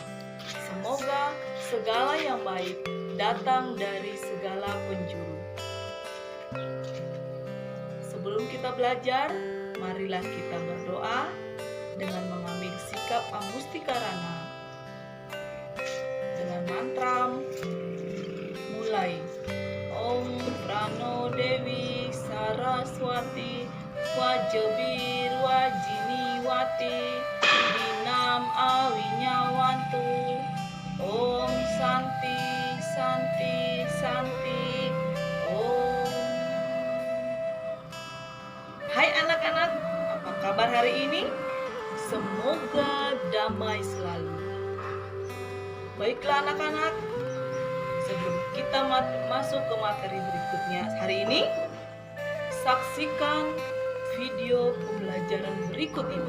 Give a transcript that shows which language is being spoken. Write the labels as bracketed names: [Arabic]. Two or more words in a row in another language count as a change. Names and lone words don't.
[Indonesian] Semoga segala yang baik datang dari segala penjuru. Sebelum kita belajar, marilah kita berdoa dengan mengambil sikap amustikarana. Dengan mantra mulai. [Sanskrit] Om Prano Dewi Saraswati Wajebir Wajiniwati Dinam Awinyawantu. Om Santi Santi Santi Om. [Indonesian] Hai anak-anak, apa kabar hari ini? Semoga damai selalu. Baiklah anak-anak, sebelum kita masuk ke materi berikutnya hari ini, saksikan video pembelajaran berikut ini.